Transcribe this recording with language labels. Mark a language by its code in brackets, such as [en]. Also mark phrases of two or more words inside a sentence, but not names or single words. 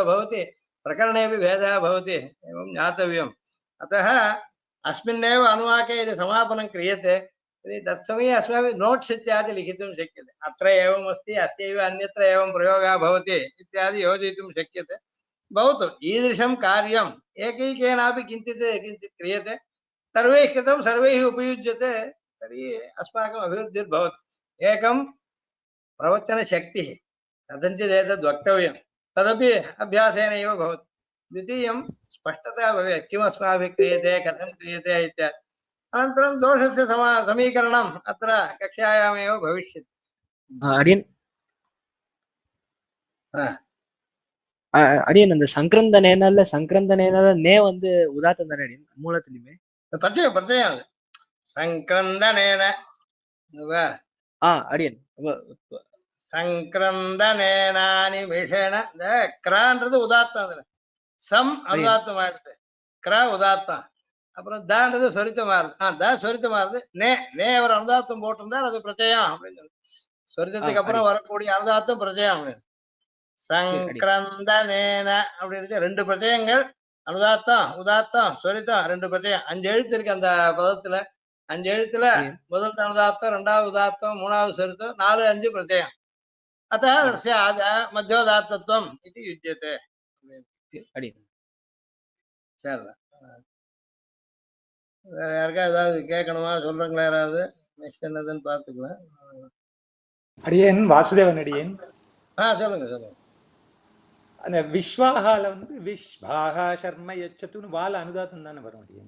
[sa] भवति प्रकरणेपि भेदः भवति एवं ज्ञातव्यम् अतः अस्मिन्नेव अनुवाके यदि समापनं क्रियते तर्हि तत्समये अस्माभिः नोट्स् इत्यादि लिखितुं शक्यते अत्र एवम् अस्ति अस्यैव अन्यत्र एवं प्रयोगः भवति इत्यादि योजयितुं शक्यते भवतु ईदृशं कार्यम् एकैकेनापि किञ्चित् क्रियते सर्वैः कृतं सर्वैः उपयुज्यते तर्हि अस्माकम् अभिवृद्धिर्भवति एकं प्रवचनशक्तिः कथञ्चित् एतद् वक्तव्यं तदपि अभ्यासेनैव भवति द्वितीयं स्पष्टतया भवेत् किमस्माभिः क्रियते कथं क्रियते इत्यादि अनन्तरं दोषस्य समीकरणम् अत्र कक्षायामेव भविष्यति [ta] அடியன் हा। அடியன் அந்த சங்கிரந்தனேனால நே வந்து உதாத்தம் தானே அடியன் மூலத்திலுமே [sa] प्रत्ययं प्रत्ययं सङ्क्रन्दनेन [ta] அடியன் சங்கிரந்தனேனானிமிஷேன இந்த கிரான்றது உதாத்தம் அதுல சம் அனுதாத்தம் ஆயிடுது கிரா உதாத்தம் அப்புறம் தான்றது சொரித்தமா இருக்கு த சொரித்தமா இருக்கு நே அவர் அனுதாத்தம் போட்டிருந்தா அது பிரச்சயம் அப்படின்னு சொல்லி சொரித்தத்துக்கு அப்புறம் வரக்கூடிய அனுதாத்தம் பிரச்சயம் அப்படின்னு சங்கிரந்தனேன அப்படின்னு ரெண்டு பிரச்சயங்கள் அனுதாத்தம் உதாத்தம் சொரித்தம் ரெண்டு பிரச்சயம் 5 எழுத்து இருக்கு அந்த பதத்துல 5 எழுத்துல முதல் அனுதாத்தம் ரெண்டாவது உதாத்தம் மூணாவது சொரித்தம் 4 5 பிரச்சயம் [sa] अतः मध्योदात्तत्वम् इति युज्यते [ta] சரி வேற யாருக்கா ஏதாவது கேட்கணுமா சொல்றீங்களா யாராவது நெக்ஸ்ட் என்னதுன்னு பார்த்துக்கலாம் அடியேன் வாசுதேவன் அடியேன் சொல்லுங்க அந்த விஸ்வாகால வந்து [sa] विश्वाहा शर्म [ta] யச்சத்துன்னு வால அனுதாத்தம் தானே வரும் அடியேன்